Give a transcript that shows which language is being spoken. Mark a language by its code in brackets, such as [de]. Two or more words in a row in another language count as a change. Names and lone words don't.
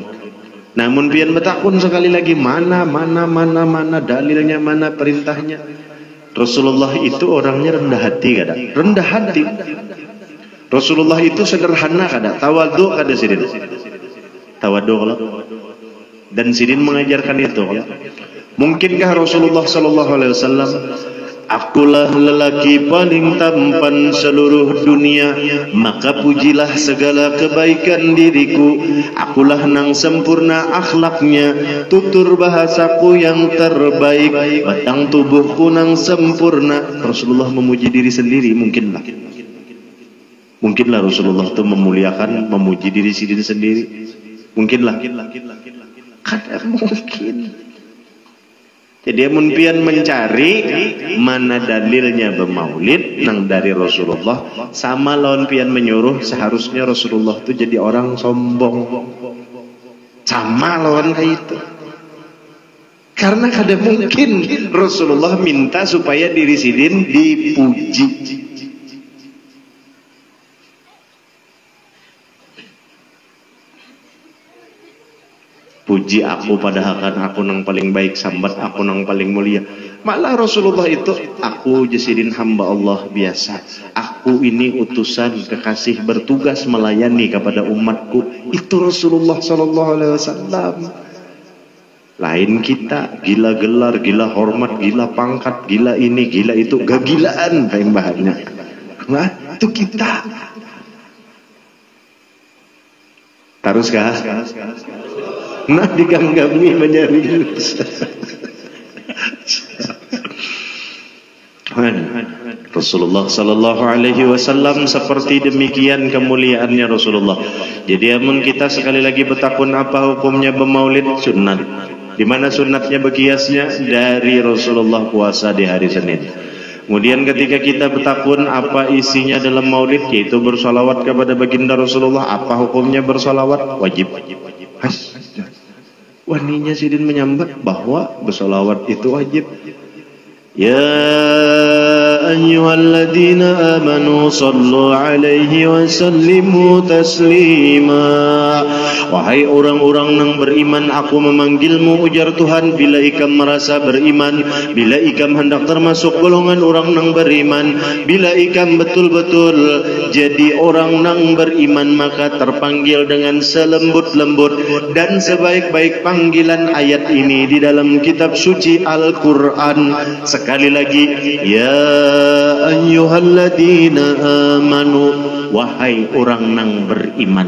[bjn] Namun pian betakun sekali lagi, mana dalilnya, mana perintahnya. Rasulullah itu orangnya rendah hati kada? Rendah hati. Rasulullah itu sederhana kada? Tawadhu kada sidin? Tawadhu kalau Dan Sidin mengajarkan itu. Mungkinkah Rasulullah [ar] صلى الله عليه وسلم, [id] akulah lelaki paling tampan seluruh dunia, maka pujilah segala kebaikan diriku. [bjn] Akulah nang sempurna akhlaknya, tutur bahasaku yang terbaik, batang tubuhku nang sempurna. Rasulullah memuji diri sendiri, mungkinlah. Mungkinlah Rasulullah itu memuliakan, memuji diri sendiri. Mungkinlah. Kadang mungkin. Jadi mun pian mencari mana dalilnya bermaulid nang dari Rasulullah, sama lawan pian menyuruh seharusnya Rasulullah itu jadi orang sombong. Sama lawan kayak itu. Karena kadang mungkin Rasulullah minta supaya diri Sidin dipuji. Puji aku padahal kan aku nang paling baik, sambat aku nang paling mulia. Malah Rasulullah itu, aku Sidin hamba Allah biasa. [id] Aku ini utusan kekasih bertugas melayani kepada umatku. [bjn] Itu Rasulullah [ar] صلى الله عليه وسلم. [bjn] Lain kita, gila gelar, gila hormat, gila pangkat, gila ini, gila itu, gagilaan kayak bahannya. Nah, itu kita. Terus kah? Nah diganggami menyari Rasulullah [ar] صلى الله عليه وسلم [bjn] seperti demikian kemuliaannya Rasulullah. Jadi amun kita sekali lagi bertakun apa hukumnya bermaulid, sunat. Di mana sunatnya berkiasnya dari Rasulullah puasa di hari Senin. Kemudian ketika kita bertakun apa isinya dalam maulid, yaitu bersolawat kepada baginda Rasulullah, apa hukumnya bersolawat? Wajib. Waninya Sidin menyambat bahwa bersolawat itu wajib. [ar] يا أيها الذين آمنوا صلوا عليه وسلموا تسليما. [bjn] Wahai orang-orang yang beriman, aku memanggilmu ujar Tuhan bila ikam merasa beriman, bila ikam hendak termasuk golongan orang yang beriman, bila ikam betul-betul jadi orang yang beriman, maka terpanggil dengan selembut-lembut dan sebaik-baik panggilan ayat ini di dalam kitab suci Al-Quran. Sekali lagi, [ar] يا أيها الذين آمنوا, [bjn] wahai orang yang beriman.